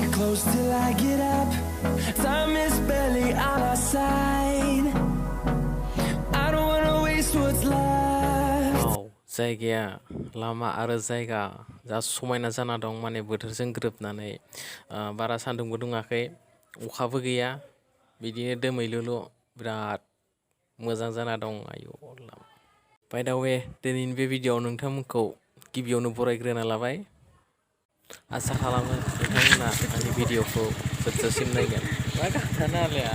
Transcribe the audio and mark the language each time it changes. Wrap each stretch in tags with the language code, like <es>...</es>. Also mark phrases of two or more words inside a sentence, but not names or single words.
<en>close till I get up. Time is barely on our side. I don't wanna waste what's left.</en> <brx>जायगाया लामा आरो जायगा जा समायना जाना दं माने बोथोरजों गोरोबनानै बारा सान्दुंबो दुङाखै अखाबो गैया बिदिनो दोमैलुल' बिराद मोजां जाना दं आयु बाय दा वे दिनैनि बे भिडिअ'आव नोंथांमोनखौ गिबियावनो बरायग्रोना लाबाय आसा खालामो नोंथांमोना आंनि भिडिअ'खौ जोबजासिम नायगोन मा गाबथानो आलाया</brx>